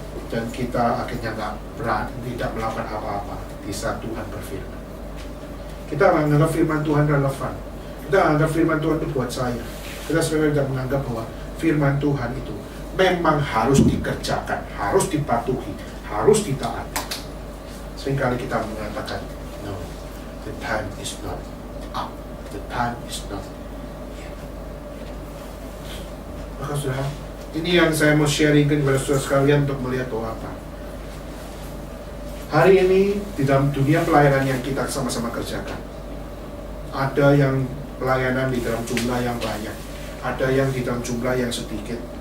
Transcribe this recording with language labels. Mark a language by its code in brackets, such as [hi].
[id] Dan kita akhirnya tidak melakukan apa-apa di saat Tuhan berfirman. Kita menganggap firman Tuhan relevan. Kita menganggap firman Tuhan itu buat saya. Kita sebenarnya tidak menganggap bahwa firman Tuhan itu memang harus dikerjakan, harus dipatuhi, harus ditaati. Seringkali kita mengatakan, [en] no, the time is not up, the time is not yet. [id] Maka saudara, ini yang saya mau sharingkan kepada saudara sekalian untuk melihat bahwa apa? Hari ini di dalam dunia pelayanan yang kita sama-sama kerjakan, ada yang pelayanan di dalam jumlah yang banyak, ada yang di dalam jumlah yang sedikit.